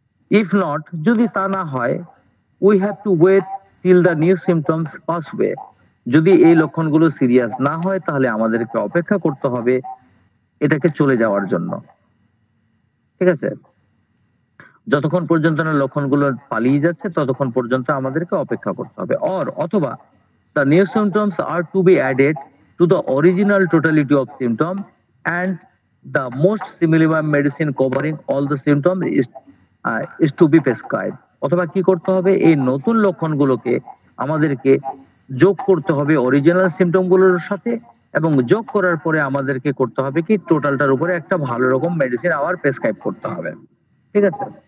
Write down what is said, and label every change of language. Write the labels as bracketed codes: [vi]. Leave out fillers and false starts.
[en] if not, [bn] যদি তা না হয়, [en] We have to wait till the new symptoms pass way. [bn] যদি এই লক্ষণগুলো সিরিয়াস না হয় তাহলে আমাদেরকে অপেক্ষা করতে হবে এটাকে চলে যাওয়ার জন্য, ঠিক আছে? যতক্ষণ পর্যন্ত না লক্ষণগুলো পালিয়ে যাচ্ছে ততক্ষণ পর্যন্ত আমাদেরকে অপেক্ষা করতে হবে। অথবা [en] the new symptoms are to be added to the original totality of symptoms and the most similar medicine covering all the symptoms is to be prescribed. [bn] অথবা কি করতে হবে, এই নতুন লক্ষণগুলোকে আমাদেরকে যোগ করতে হবে অরিজিনাল সিমটম গুলোর সাথে, এবং যোগ করার পরে আমাদেরকে করতে হবে কি, টোটালটার উপরে একটা ভালো রকম মেডিসিন আবার প্রেসক্রাইব করতে হবে, ঠিক আছে?